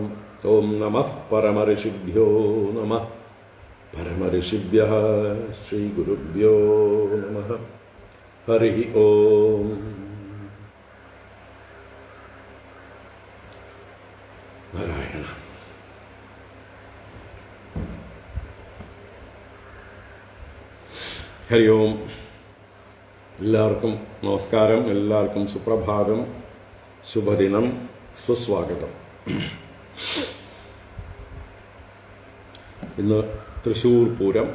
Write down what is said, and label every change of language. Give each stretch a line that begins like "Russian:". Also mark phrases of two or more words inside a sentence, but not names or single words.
Sanskrit: ओम नमः परमऋषिभ्यो नमः. परमऋषिभ्यः श्री गुरुभ्यो नमः. हरि ओम. नारायण. हरि ओम.
Malayalam: എല്ലാവർക്കും നമസ്കാരം. എല്ലാവർക്കും സുപ്രഭാതം, ശുഭദിനം, സുസ്വാഗതം. ഇന്ന് തൃശ്ശൂർ പൂരം.